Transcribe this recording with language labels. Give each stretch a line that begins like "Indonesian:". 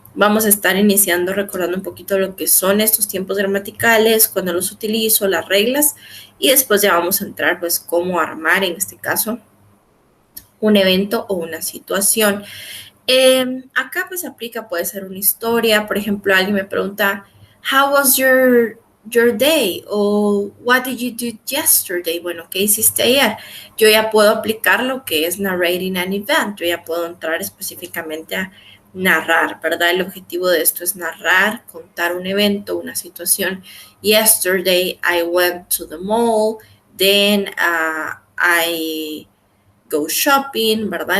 Spanish: Vamos a estar iniciando recordando un poquito lo que son estos tiempos gramaticales, cuando los utilizo, las reglas, y después ya vamos a entrar, pues, cómo armar, en este caso, un evento o una situación. Acá, pues, aplica, puede ser una historia, por ejemplo, alguien me pregunta,
English: how was your day? O what did you do yesterday?
Spanish: Bueno, ¿qué hiciste ayer? Yo ya puedo aplicar lo que es
English: narrating an event,
Spanish: yo ya puedo entrar específicamente a narrar, ¿verdad? El objetivo de esto es narrar, contar un evento, una situación.
English: Yesterday I went to the mall, then I go shopping, ¿verdad?